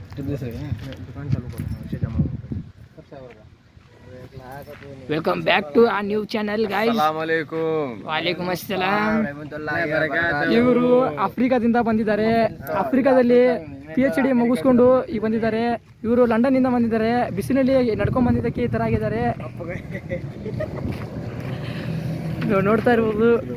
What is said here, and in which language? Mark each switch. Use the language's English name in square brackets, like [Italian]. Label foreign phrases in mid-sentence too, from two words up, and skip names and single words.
[Hindi] दुकान चालू करो पैसे जमा [English] welcome back to a new channel guys. [Arabic] وعليكم السلام. [Kannada] ಇವರು ಆಫ್ರಿಕಾದಿಂದ ಬಂದಿದ್ದಾರೆ. ಆಫ್ರಿಕಾದಲ್ಲಿ PhD ಮುಗಿಸ್ಕೊಂಡು ಈಗ ಬಂದಿದ್ದಾರೆ. ಇವರು ಲಂಡನ್ ಇಂದ ಬಂದಿದ್ದಾರೆ. ಬಿಸಿಲಲ್ಲಿ ನಡ್ಕೊಂಡು ಬಂದಿದ್ದಕ್ಕೆ ಈ ತರ ಆಗಿದ್ದಾರೆ. ನೋಡ್ತಾ ಇರ್ಬೋದು.